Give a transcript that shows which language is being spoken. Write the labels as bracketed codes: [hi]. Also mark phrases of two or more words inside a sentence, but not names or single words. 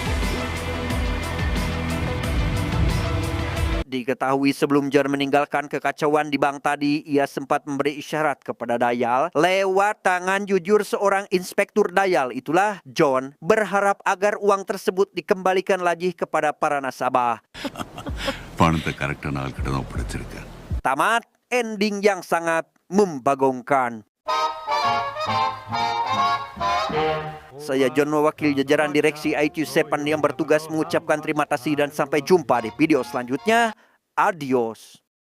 [id] Diketahui sebelum John meninggalkan kekacauan di bank tadi, ia sempat memberi isyarat kepada Dayal lewat tangan jujur seorang inspektur Dayal. Itulah John berharap agar uang tersebut dikembalikan lagi kepada para nasabah. [ta] பணத்தை கரெக்டான ஆள்கிட்ட தான் ஒப்படைச்சிருக்கேன். [id] Tamat, ending yang sangat membagongkan. Saya John mewakili jajaran direksi IQ7 yang bertugas mengucapkan terima kasih dan sampai jumpa di video selanjutnya. Adios.